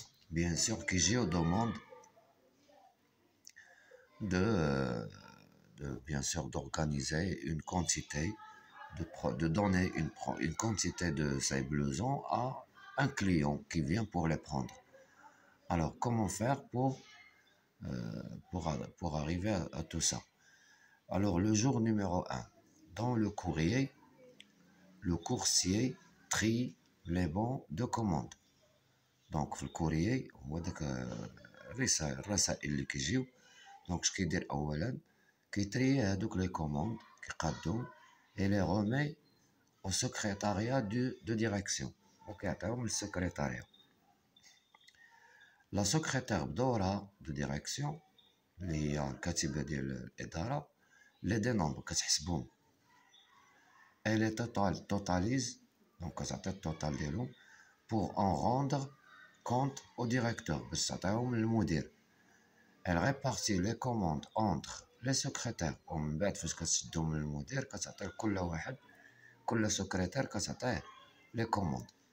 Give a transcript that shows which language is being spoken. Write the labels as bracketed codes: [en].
[fr] Bien sûr qu'il y a aux demandes bien sûr d'organiser une quantité, de donner une quantité de ces blousons à un client qui vient pour les prendre. Alors comment faire pour arriver à tout ça? Alors le jour numéro 1, dans le courrier, le coursier trie les bons de commande. [ar] Donc في الكوريي هو داك الرسائل اللي كيجيو دونك اش كيدير اولا كيتري هادوك لي كوموند كيقادهم [fr] et les remet au secrétariat de direction [ar] وكيعطيهم للسكرتاريا. [fr] La secrétaire [ar] بدورها [fr] de direction [ar] اللي هي الكاتبة ديال الإدارة [fr] les dénombre [ar] كتحسبهم [fr] et les totalise donc [ar] كتعطي التوتال ديالهم [fr] pour en rendre compte au directeur [ar] باش تعطيهم للمدير. [fr] Elle répartit les commandes entre les secrétaires [ar] ومن بعد فاش كتشدهم للمدير كتعطي لكل واحد كل سكرتير كتعطيه les commandes.